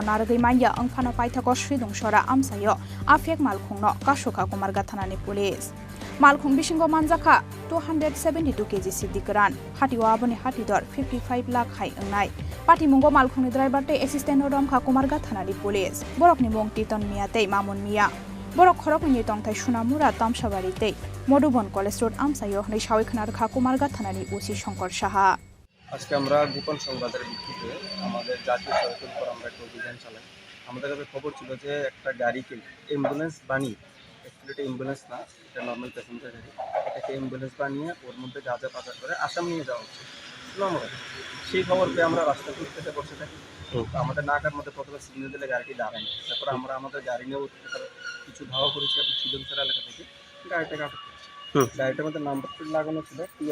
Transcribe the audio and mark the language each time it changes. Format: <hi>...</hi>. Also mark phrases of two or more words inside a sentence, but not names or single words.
<trp>Naragai Manya Ongphano Paithako Shridung Shora Amsayo A Fake Malkhungno Kashuka Kumarga Thanani Police Malkhung Bishingo Manjaka 272 kg Siddikaran Hatiwa Aboni Hatidor 55 lakh Hai Engnai Pati Mungo Malkhungni driver te assistant Romkha Kumarga Thanani Police Borokni Mung Titon Miate Mamun Mia Borok Khorokni Tongthai Sunamura Tamshabari te Modubon College Road Amsayo Nei Shawiknar Kha Kumarga Thanani Usi Shankar Shaha</trp> <bn>আজকে আমরা গোপন সংবাদের ভিত্তিতে আমাদের জাতীয় সড়কের উপর আমরা একটা অভিযান চালাই আমাদের কাছে খবর ছিল যে একটা গাড়িকে অ্যাম্বুলেন্স বানিয়ে অ্যাকচুয়ালি এটা অ্যাম্বুলেন্স না এটা</bn> <en>normal passenger</en> <bn>গাড়ি এটাকে অ্যাম্বুলেন্স বানিয়ে ওর মধ্যে গাঁজা পাচার করে আসাম নিয়ে যাওয়া হচ্ছে সেই খবর পেয়ে আমরা রাস্তা খুঁজতে বসে থাকি আমাদের নাকার মধ্যে প্রথমে সিগন্যাল দিলে গাড়িটি দাঁড়ায়নি তারপর আমরা আমাদের গাড়ি নিয়েও কিছু ধাওয়া করেছি আপনি শিলংসরা এলাকা থেকে গাড়িটাকে আটক করেছি গাড়িটার মধ্যে</bn> <en>number plate</en> <bn>লাগানো ছিল</bn>